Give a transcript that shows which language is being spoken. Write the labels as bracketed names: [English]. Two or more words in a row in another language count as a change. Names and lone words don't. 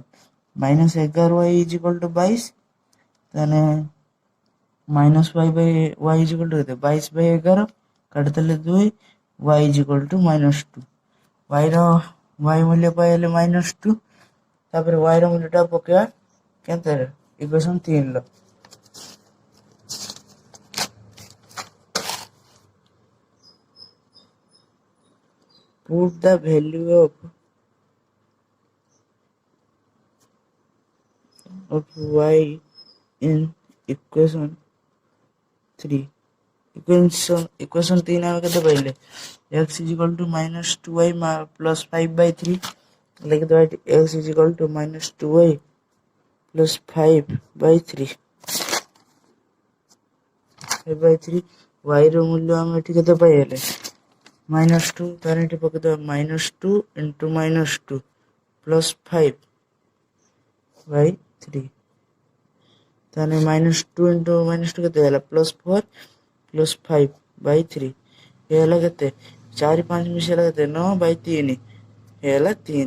[Odia] -11y = 22, ତାହେଲେ -5/y = କେତେ 22/11 କାଟିଦେଲେ 2, y = -2। y ମୂଲ୍ୟ ପାଇଲେ -2, ତାପରେ y ର ମୂଲ୍ୟଟା ପକେଇବା କେତେରେ ଇକ୍ୱେସନ୍ 3 ର। [English] Put the value of y in equation 3। [Odia] इक्वेशन 3 ଆମେ କେତେ ପାଇଲେ x = -2y + 5/3 लिखिदବା ଏଠି x = -2y + 5/3 y ର ମୂଲ୍ୟ ଆମେ ଏଠି କେତେ ପାଇଲେ -2, ତାହେଲେ ଏଠି ପକେଇଦବା -2 × -2 + 5/3, ତାହେଲେ -2 × -2 କେତେ ହେଲା +4 + 5/3 ହେଲା କେତେ 4 5 ମିଶିଲା କେତେ 9/3 ହେଲା 3।